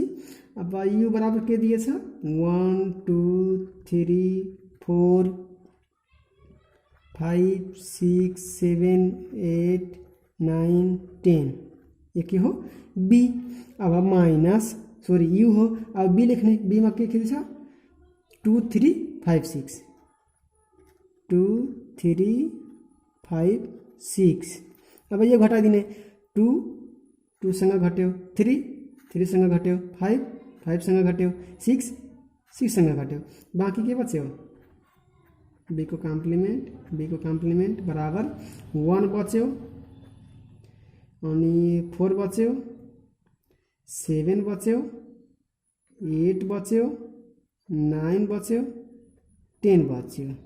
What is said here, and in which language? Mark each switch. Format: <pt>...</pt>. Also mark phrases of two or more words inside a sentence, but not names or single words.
<ne>अब u बराबर के दिएछ 1 2 3 4 5 6 7 8 9 10 ये के हो b। अब माइनस सॉरी u हो, अब b लेख्ने, b में के छ 2 3 5 6 2 3 5 6। अब यो घटाइदिने 2 2 सँग घट्यो, 3 3 सँग घट्यो, 5 5 सँग घट्यो, 6 6 सँग घट्यो, बाँकी के बच्यो b को कम्प्लिमेन्ट बराबर 1 बच्यो अनि 4 बच्यो 7 बच्यो 8 बच्यो 9 बच्यो 10 बच्यो।</ne>